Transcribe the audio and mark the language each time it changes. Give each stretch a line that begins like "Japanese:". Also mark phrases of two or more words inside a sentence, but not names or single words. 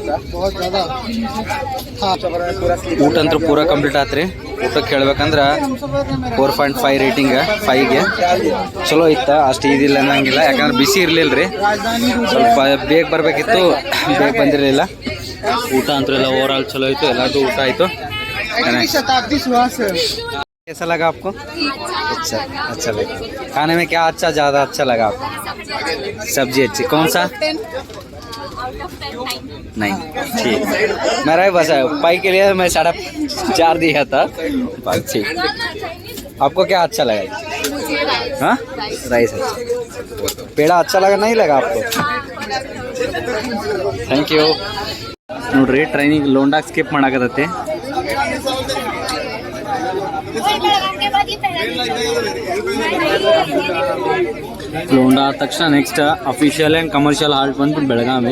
Kannada: ಊಟ ಅಂತೂ ಪೂರಾ ಕಂಪ್ಲೀಟ್ ಆತ್ರಿ. ಊಟಕ್ಕೆ ಹೇಳ್ಬೇಕಂದ್ರೆ 4.5 ರೇಟಿಂಗ್ 5ಗೆ. ಚಲೋ ಇತ್ತ, ಅಷ್ಟು ಇದಿಲ್ಲ ಅನ್ನಂಗಿಲ್ಲ. ಯಾಕಂದ್ರೆ ಬಿಸಿ ಇರಲಿಲ್ಲ ರೀ, ಸ್ವಲ್ಪ ಬೇಗ ಬರಬೇಕಿತ್ತು, ಬೇಗ ಬಂದಿರಲಿಲ್ಲ. ಊಟ ಅಂತೂ ಎಲ್ಲ
English: over all
Kannada: ಚಲೋ ಇತ್ತು. ಎಲ್ಲರದು ಊಟ ಆಯಿತು.
Hindi: कैसा लगा आपको? अच्छा लगा. खाने में क्या अच्छा ज़्यादा अच्छा लगा आपको? सब्जी अच्छी. कौन सा नहीं ठीक, मेरा भी बस है पाई के लिए मैं 4.5 दिया था। ठीक, आपको क्या अच्छा लगा? हाँ, राइस अच्छा, पेड़ा अच्छा लगा नहीं लगा आपको?
English: thank you.
Kannada: ನೋಡ್ರಿ ಟ್ರೈನಿಗೆ ಲೋಂಡಾಗ್ ಸ್ಕಿಪ್ ಮಾಡಾಕತ್ತೈತಿ. ಲೋಂಡಾ ಆದ ತಕ್ಷಣ
English: next official and commercial halt
Kannada: ಬಂದು ಬೆಳಗಾವಿ.